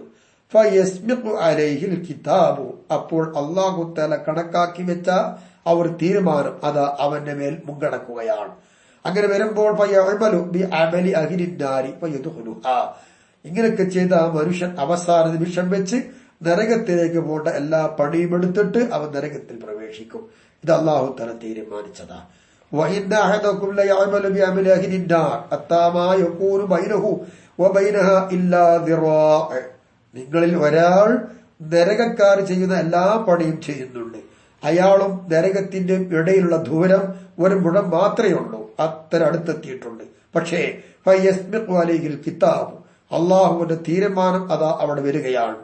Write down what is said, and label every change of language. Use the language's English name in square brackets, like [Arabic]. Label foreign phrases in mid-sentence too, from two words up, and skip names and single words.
[Arabic] فيسبق عليه الكتاب, [Malayalam] അപ്പോൾ അല്ലാഹു തആല കണക്കാക്കി വെച്ച ആ ഒരു തീരുമാനം അത് അവന്റെ മേൽ മുൻകടക്കുകയാണ്. അങ്ങനെ വരുമ്പോൾ [Arabic] فيعمل بعمل أهل النار فيدخلها, [Malayalam] ഇങ്ങനെയൊക്കെ ചെയ്ത ആ മനുഷ്യൻ അവസാന നിമിഷം വെച്ച് നരകത്തിലേക്ക് പോകേണ്ട എല്ലാ പണിയും എടുത്തിട്ട് അവൻ നരകത്തിൽ പ്രവേശിക്കും. ഇത് അല്ലാഹു തആല തീരുമാനിച്ചതാ. [Arabic] وَإِنَّ أَحَدَكُمْ لَيَعْمَلُ بِعَمَلِ أَهْلِ النَّارِ حَتَّى مَا يَكُونُ بَيْنَهُ وبينها إلا ذراع, [Malayalam] നിങ്ങളിൽ ഒരാൾ നരകക്കാർ ചെയ്യുന്ന എല്ലാ പണിയും ചെയ്യുന്നുണ്ട്, അയാളും നരകത്തിന്റെ ഇടയിലുള്ള ദൂരം ഒരു മുഴം മാത്രമേ ഉള്ളൂ, അത്ര അടുത്തെത്തിയിട്ടുണ്ട്. പക്ഷേ [Arabic] فيسبق عليه الكتاب, [Malayalam] അള്ളാഹുവിന്റെ തീരുമാനം അതാ അവിടെ വരികയാണ്.